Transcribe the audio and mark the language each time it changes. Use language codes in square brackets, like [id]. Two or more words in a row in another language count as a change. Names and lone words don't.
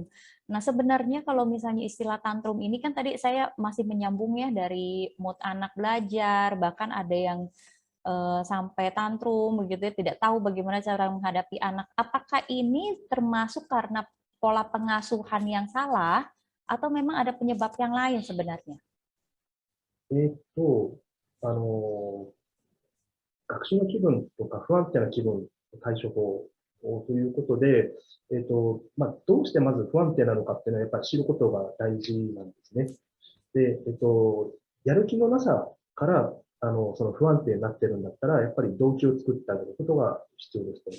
[id] Nah sebenarnya kalau misalnya istilah tantrum ini kan tadi saya masih menyambung ya dari mood anak belajar, bahkan ada yang sampai tantrum begitu ya, tidak tahu bagaimana cara menghadapi anak. Apakah ini termasuk karena pola pengasuhan yang salah atau memang ada penyebab yang lain sebenarnya? [ja] えーっと、あの、学習の気分とか不安定な気分対処法ということで、どうしてまず不安定なのかっていうのはやっぱり知ることが大事なんですね。で、やる気のなさから、その不安定になってるんだったら、やっぱり動機を作ってあげることが必要ですと。